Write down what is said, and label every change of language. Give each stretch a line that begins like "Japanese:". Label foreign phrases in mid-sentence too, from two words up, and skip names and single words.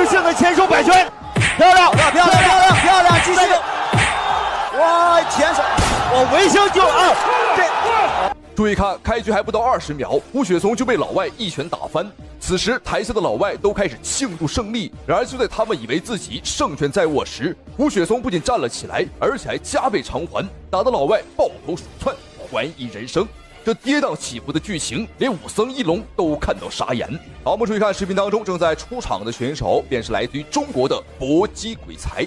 Chinese: 的前手摆拳，漂亮，继续。哇，前手，我维修就啊，这。注意看，开局还不到20秒，吴雪松就被老外一拳打翻。此时台下的老外都開始慶祝勝利。然而就在他們以為自己勝券在握時，吳雪松不僅站了起來，而且還加倍償還，打得老外抱頭鼠竄，懷疑人生。這跌宕起伏的劇情，連武僧一龍都看到傻眼。好，我們注意看視頻當中正在出場的選手，便是來自於中國的搏擊鬼才。